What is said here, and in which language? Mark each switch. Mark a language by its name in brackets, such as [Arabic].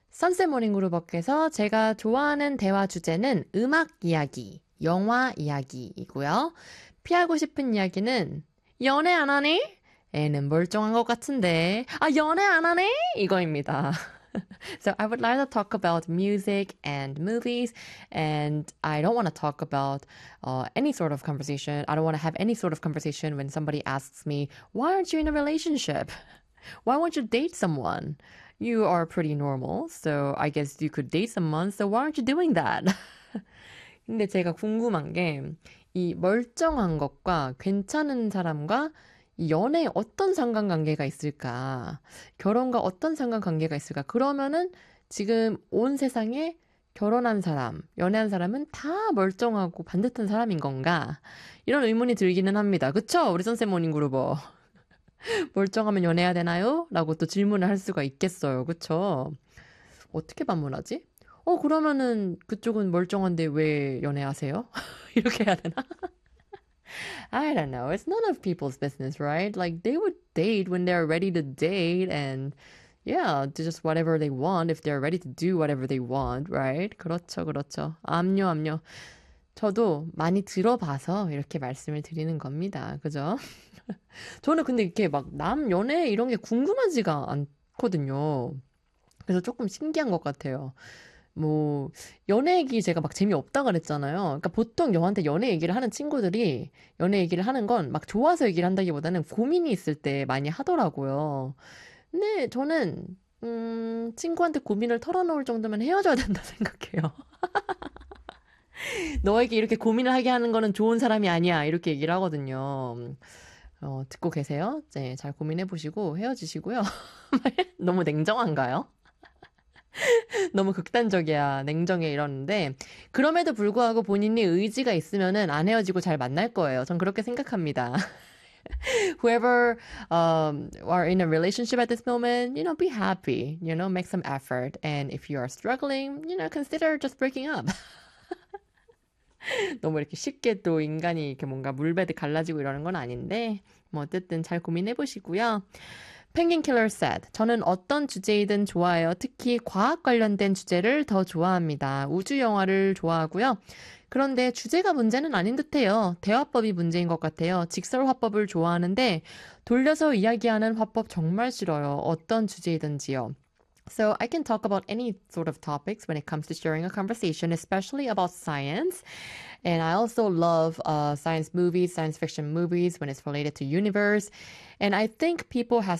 [Korean] 선샘 모닝 그룹에서 제가 좋아하는 대화 주제는 음악 이야기, 영화 이야기이고요. 피하고 싶은 이야기는 연애 안 하니? 애는 멀쩡한 것 같은데. 아, 연애 안 하니? 이거입니다. [English] So I would like to talk about music and movies, and I don't want to talk about any sort of conversation. I don't want to have any sort of conversation when somebody asks me, "Why aren't you in a relationship? Why won't you date someone? You are pretty normal, so I guess you could date someone. So why aren't you doing that?" [Korean] 근데 제가 궁금한 게이 멀쩡한 것과 괜찮은 사람과 연애에 어떤 상관관계가 있을까? 결혼과 어떤 상관관계가 있을까? 그러면은 지금 온 세상에 결혼한 사람, 연애한 사람은 다 멀쩡하고 반듯한 사람인 건가? 이런 의문이 들기는 합니다. 그쵸? 우리 선샘 모닝 그루버. 멀쩡하면 연애해야 되나요? 라고 또 질문을 할 수가 있겠어요. 그쵸? 어떻게 반문하지? 그러면은 그쪽은 멀쩡한데 왜 연애하세요? 이렇게 해야 되나? [English] I don't know. It's none of people's business, right? Like, they would date when they're ready to date, and yeah, do just whatever they want if they're ready to do whatever they want, right? [Korean] 그렇죠, 그렇죠. 암요, 암요. 저도 많이 들어봐서 이렇게 말씀을 드리는 겁니다. 그죠? 저는 근데 이렇게 막남 연애 이런 게 궁금하지가 않거든요. 그래서 조금 신기한 것 같아요. 뭐 연애 얘기 제가 막 재미없다 그랬잖아요. 그러니까 보통 저한테 연애 얘기를 하는 친구들이 연애 얘기를 하는 건막 좋아서 얘기를 한다기보다는 고민이 있을 때 많이 하더라고요. 근데 저는 친구한테 고민을 털어놓을 정도면 헤어져야 된다 생각해요. 너에게 이렇게 고민을 하게 하는 거는 좋은 사람이 아니야 이렇게 얘기를 하거든요. 듣고 계세요? 네, 잘 고민해 보시고 헤어지시고요. 너무 냉정한가요? 너무 극단적이야. 냉정해. 이러는데. 그럼에도 불구하고 본인이 의지가 있으면은 안 헤어지고 잘 만날 거예요. 전 그렇게 생각합니다. [English] Whoever, are in a relationship at this moment, you know, be happy. You know, make some effort. And if you are struggling, you know, consider just breaking up. [Korean] 너무 이렇게 쉽게 또 인간이 이렇게 뭔가 물배듯 갈라지고 이러는 건 아닌데. 뭐, 어쨌든 잘 고민해 보시고요. [English] Penguin Killer said, [Korean] 저는 어떤 주제이든 좋아해요. 특히 과학 관련된 주제를 더 좋아합니다. 우주 영화를 좋아하고요. 그런데 주제가 문제는 아닌 듯해요. 대화법이 문제인 것 같아요. 직설 화법을 좋아하는데 돌려서 이야기하는 화법 정말 싫어요. 어떤 주제이든지요. [English] So I can talk about any sort of topics when it comes to sharing a conversation, especially about science. And I also love science movies, science fiction movies when it's related to universe. And I think people has to